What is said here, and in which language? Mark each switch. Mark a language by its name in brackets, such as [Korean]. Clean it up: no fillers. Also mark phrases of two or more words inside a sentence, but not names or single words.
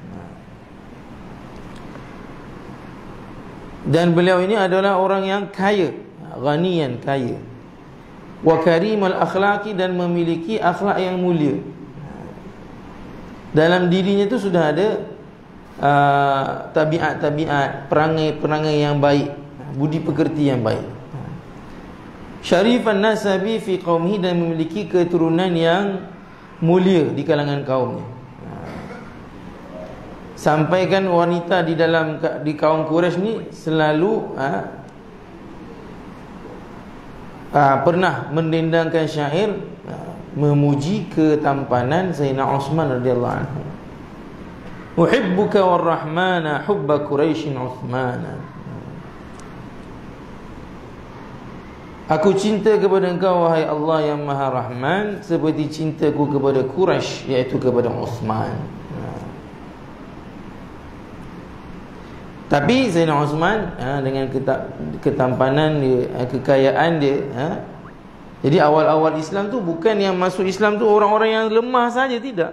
[Malay] Dan beliau ini adalah orang yang kaya, ghaniyan, kaya. [Arabic] وكريم الأخلاق, [Malay] dan memiliki akhlak yang mulia. Dalam dirinya itu sudah ada tabiat-tabiat, perangai-perangai yang baik, budi pekerti yang baik. [Arabic] شريف النسب في قومه, [Malay] dan memiliki keturunan yang mulia di kalangan kaumnya. Sampaikan wanita di kaum Quraisy ni selalu pernah mendendangkan syair memuji ketampanan Sayyidina Uthman [Arabic] رضي الله عنه. أحبك والرحمن حب قريش عثمان. [Malay] Aku cinta kepada engkau wahai Allah yang Maha Rahman seperti cintaku kepada Quraisy, iaitu kepada Uthman. Tapi Sayyidina Uthman dengan ketampanan dia, kekayaan dia, jadi awal-awal Islam tu bukan yang masuk Islam tu orang-orang yang lemah saja, tidak.